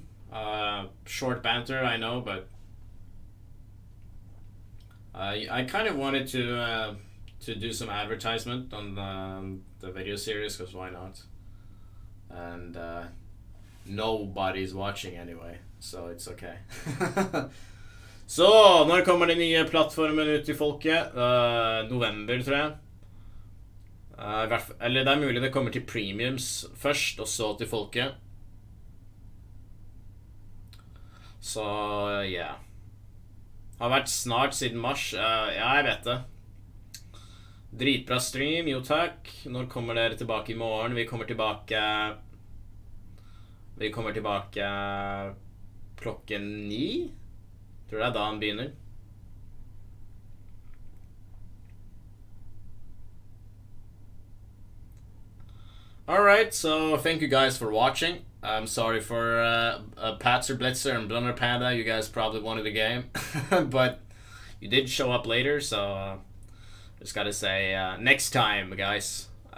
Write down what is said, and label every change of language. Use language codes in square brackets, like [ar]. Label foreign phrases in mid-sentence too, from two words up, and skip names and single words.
[en] Short banter, I know, but I kind of wanted to do some advertisement on the video series, because why not? And nobody's watching anyway, so it's okay. [no] Så, når kommer den nye plattformen ut til folket? November, tror jeg. Eller det er mulig det kommer til premiums først, og så til folket. Så ja. Har vært snart siden mars. Ja, jeg vet det. Dritbra stream, jo takk. Når kommer dere tilbake i morgen? Vi kommer tilbake klokken 9. Tror det er da han begynner. [en] Alright, so thank you guys for watching. I'm sorry for Patzer Blitzer and Blunder Panda. You guys probably wanted the game. But you did show up later, so just gotta say next time, guys.